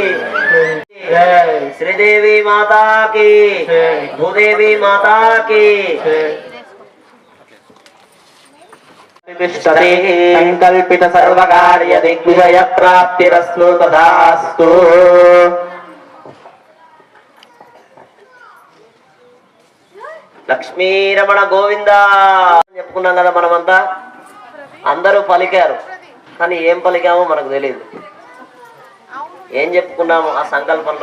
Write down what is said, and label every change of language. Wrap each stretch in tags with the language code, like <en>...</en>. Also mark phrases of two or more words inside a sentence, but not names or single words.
<sa>श्रीदेवी माता की भूदेवी माता की संकल्पित सर्वकार्य दिग्विजय प्राप्तिरस्तु तथास्तु</sa> <te>లక్ష్మీ రమణ గోవింద చెప్పుకున్నాం కదా మనమంతా అందరూ పలికారు కానీ ఏం పలికామో మనకు తెలియదు ఏం చెప్పుకున్నాము ఆ సంకల్పంలో</te>